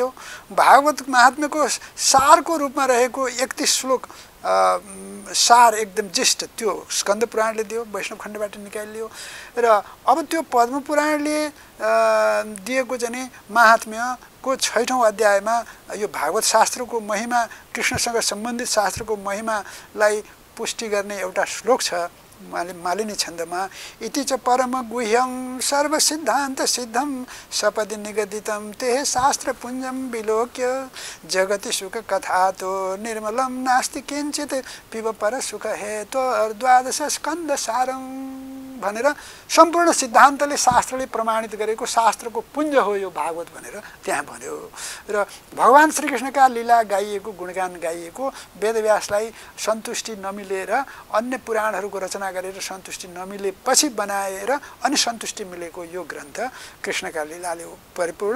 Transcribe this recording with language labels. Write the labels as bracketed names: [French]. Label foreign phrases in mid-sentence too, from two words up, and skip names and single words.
[Nepali] भागवत महात्म्यको सारको रूपमा रहेको 31 श्लोक सार एकदम जिष्ट त्यो स्कन्द पुराणले दियो, वैष्णव खण्डबाट निकालियो। र अब त्यो पद्म पुराणले दिएको चाहिँ महात्म्यको 6औं अध्यायमा यो भागवत शास्त्रको महिमा, कृष्णसँग सम्बन्धित शास्त्रको महिमालाई पुष्टि गर्ने एउटा श्लोक छ मालिनी छन्दमा। [Sanskrit] इति च परम गुह्यं सर्व सिद्धान्त सिद्धं सपदि निगदितं ते शास्त्र पुञ्जं विलोक्य जगति सुख कथा तो निर्मलं नास्ति किंचित पिब पर सुख हेतु 12 स्कंद सारं [Nepali] भनेर सम्पूर्ण सिद्धान्तले शास्त्रले प्रमाणित गरेको शास्त्रको पुञ्ज हो यो भागवत भनेर त्यहाँ भन्यो। र भगवान् श्रीकृष्णका लीला गाइएको गुणगान गाइएको वेदव्यासलाई सन्तुष्टि नमिलेर अन्य पुराणहरूको रचना गरेर सन्तुष्टि नमिलेपछि बनाएर अनि सन्तुष्टि मिलेको यो ग्रन्थ कृष्णका लीलाले परिपूर्ण।